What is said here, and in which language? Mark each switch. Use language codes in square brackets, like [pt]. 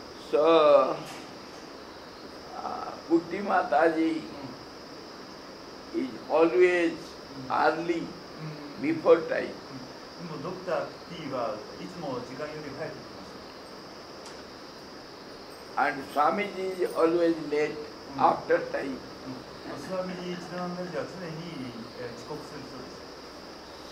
[en] So, Kuti Mataji is always early, before time. [ja] でもドクター T はいつも時間より早く来ました。 [en] And Swamiji is always late, after time. [ja] スワミジチダナンダジは常に遅刻する人です。